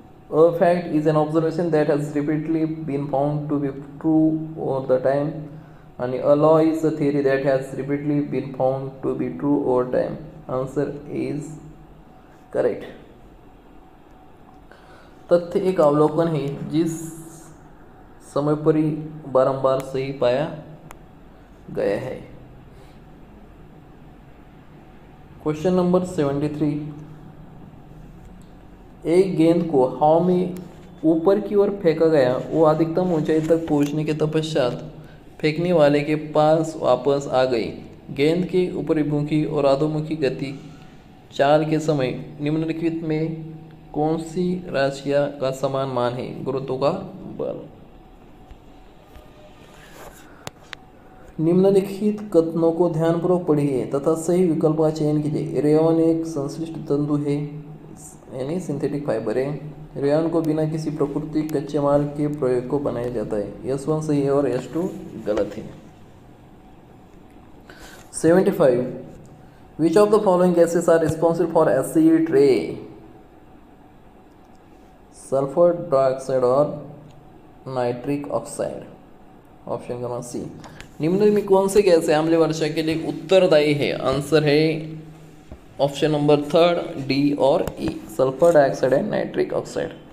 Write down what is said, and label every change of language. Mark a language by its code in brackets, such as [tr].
[en] A fact is an observation that has repeatedly been found to be true all the time, and a law is a theory that has repeatedly been found to be true over time. Answer is correct. [hi] तथ्य एक अवलोकन है जिस समय पर ही बारंबार सही पाया गया है। क्वेश्चन नंबर 73 एक गेंद को हवा में ऊपर की ओर फेंका गया, वो अधिकतम ऊंचाई तक पहुंचने के तपश्चात फेंकने वाले के पास वापस आ गई। गेंद के ऊपरीमुखी और अधोमुखी गति चाल के समय निम्नलिखित में कौन सी राशियां का समान मान है। गुरुत्व का बल। निम्नलिखित कथनों को ध्यानपूर्वक पढ़िए तथा सही विकल्प का चयन कीजिए। रेयॉन एक संश्लिष्ट तंतु है, यानी सिंथेटिक फाइबर है। रेयॉन को बिना किसी प्राकृतिक कच्चे माल के प्रयोग को बनाया जाता है। S1 सही है और S2 गलत है। [en] 75 Which of the following gases are responsible for acid rain? [hi] Sulphur dioxide और nitric oxide. Option number C. निम्नलिखित में कौन से गैस अम्लीय वर्षा के लिए उत्तरदायी है। आंसर है ऑप्शन नंबर 3 डी और ई, sulphur dioxide and nitric oxide.